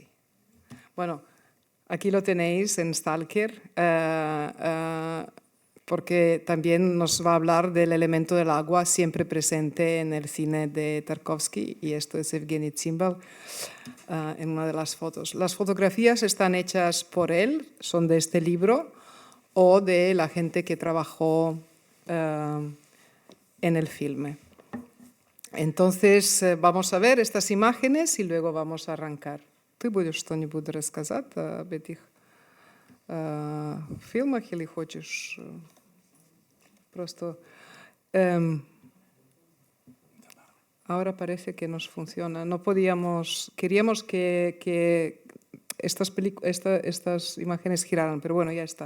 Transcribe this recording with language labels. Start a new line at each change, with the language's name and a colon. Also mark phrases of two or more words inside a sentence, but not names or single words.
Spanish: Bueno, aquí lo tenéis en Stalker, porque también nos va a hablar del elemento del agua siempre presente en el cine de Tarkovsky, y esto es Evgeny Tsimbal en una de las fotos. Las fotografías están hechas por él, son de este libro o de la gente que trabajó en el filme. Entonces vamos a ver estas imágenes y luego vamos a arrancar.
Russian: ты будешь что-нибудь рассказать об этих фильмах или хочешь просто...
Spanish: ahora parece que nos funciona. No podíamos... Queríamos que estas imágenes giraran, pero bueno, ya está.